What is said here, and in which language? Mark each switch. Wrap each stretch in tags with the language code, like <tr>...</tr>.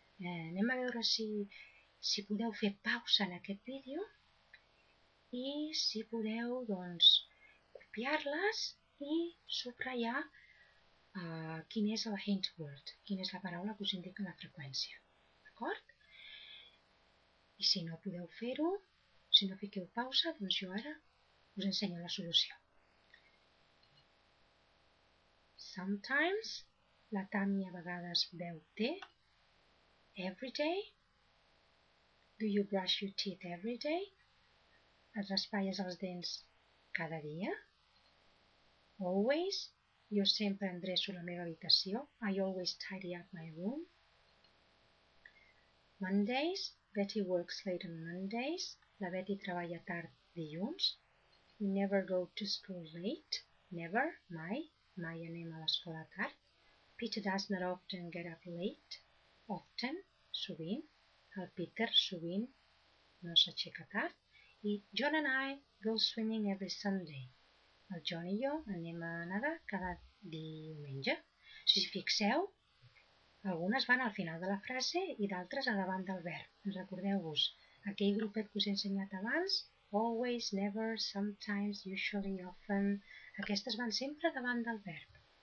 <ca>Anem a veure si podeu fer pausa en aquest vídeo i si podeu, doncs, copiar-les i subratllar quin és el hint word, quina és la paraula que us indica la freqüència, d'acord? I si no podeu fer-ho, si no fiqueu pausa, doncs jo ara us ensenyo la solució. Sometimes, la Tània a vegades beu té.</ca> <en>Every day. Do you brush your teeth every day?</en> <ca>Et raspalles els dents cada dia? Always. Jo sempre endreço la meva habitació.</ca> <en>I always tidy up my room. Mondays. Betty works late on Mondays.</en> <ca>La Betty treballa tard dilluns.</ca> <en>We never go to school late. Never, mai.</en> <ca>Mai anem a l'escola tard.</ca> <en>Peter does not often get up late.</en> <ca>Often, sovint. El Peter sovint no s'aixeca tard.</ca> <en>I John and I go swimming every Sunday.</en> <ca>El John i jo anem a nedar cada diumenge. Si us fixeu, algunes van al final de la frase i d'altres a davant del verb. Recordeu-vos, aquell grupet que us he ensenyat abans, always, never, sometimes, usually, often, aquestes van sempre davant del verb.</ca>